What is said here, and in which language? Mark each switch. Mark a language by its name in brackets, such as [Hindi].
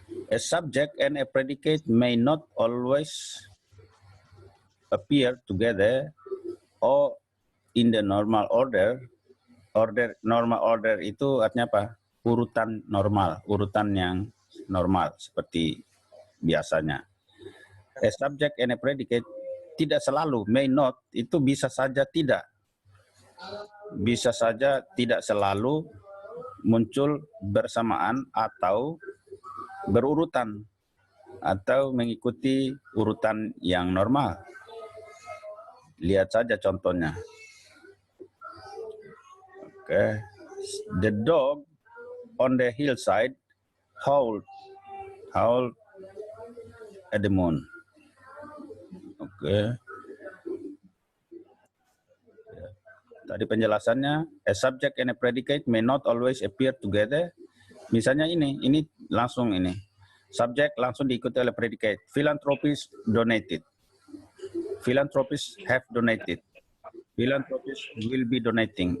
[English] A subject and a predicate may not always appear together or in the normal order. [Indonesian] Normal order itu artinya apa? Urutan normal, urutan yang normal seperti biasanya. [English] A subject and a predicate [Indonesian] tidak selalu, [English] may not [Indonesian] itu bisa saja tidak. Bisa saja tidak selalu muncul bersamaan atau berurutan atau mengikuti urutan yang normal. Lihat saja contohnya. [English] Okay. The dog on the hillside howled at the moon. Okay. [Indonesian] Tadi penjelasannya, [English] a subject and a predicate may not always appear together. [Indonesian] Misalnya ini langsung ini. Subjek langsung diikuti oleh predicate. [English] Philanthropists donated. Philanthropists have donated. Philanthropists will be donating.